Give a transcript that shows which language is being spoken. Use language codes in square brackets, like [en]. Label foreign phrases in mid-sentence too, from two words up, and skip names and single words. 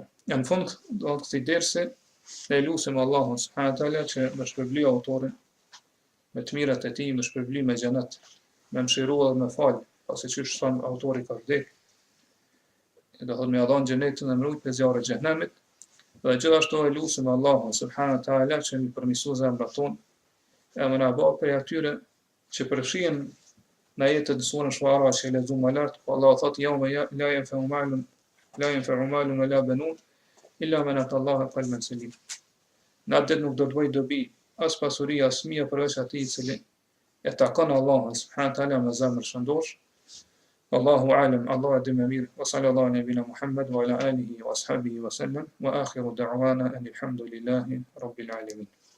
[sq] Në fund do të këtij dersi ne lutim Allahun [ar] سبحانه وتعالى [sq] që më shpërbly autorin me të mirat e tij, më shpërbly me xhenet, me mëshirua dhe me fal, pasi që thon autori ka vdek. Do thotë me dhon xhenetin dhe më rujt për zjarrin e xhenemit. Dhe gjithashtu e lutim Allahun [ar] سبحانه وتعالى [sq] që më përmirësoj zemrat tonë, e më na bëj për atyre që përfshihen në jetën e surën Shuara që lexuam më lart, po Allah thotë [ar] يوم لا ينفع مال ولا بنون إلا من أتى الله بقلب سليم. [sq] Në atë nuk do të bëj dobi as pasuri as fëmijë përveç atij i cili e takon Allahun [ar] سبحانه وتعالى [sq] me zemër shëndosh. [ar] الله أعلم, [sq] Allah e di më mirë. [ar] وصلى الله نبينا محمد وعلى آله وأصحابه وسلم وآخر دعوانا الحمد لله رب العالمين.